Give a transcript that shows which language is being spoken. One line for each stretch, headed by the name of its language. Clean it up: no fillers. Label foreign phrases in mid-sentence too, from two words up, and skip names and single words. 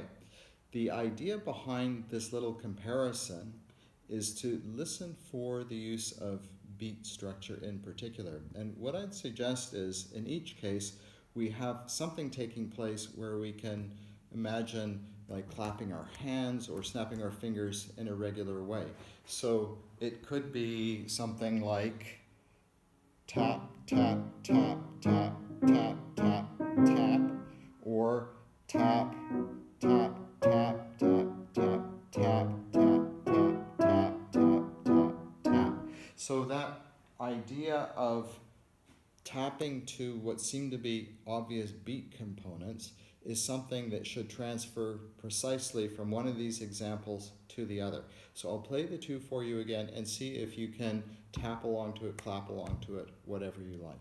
English: The idea behind this little comparison is to listen for the use of beat structure in particular. And what I'd suggest is, in each case, we have something taking place where we can imagine like clapping our hands or snapping our fingers in a regular way. So it could be something like tap, tap, tap, tap, tap, tap, tap, or tap, tap, tap, tap, tap, tap, tap, tap, tap, tap, tap, tap. So that idea of tapping to what seem to be obvious beat components is something that should transfer precisely from one of these examples to the other. So I'll play the two for you again and see if you can tap along to it, clap along to it, whatever you like.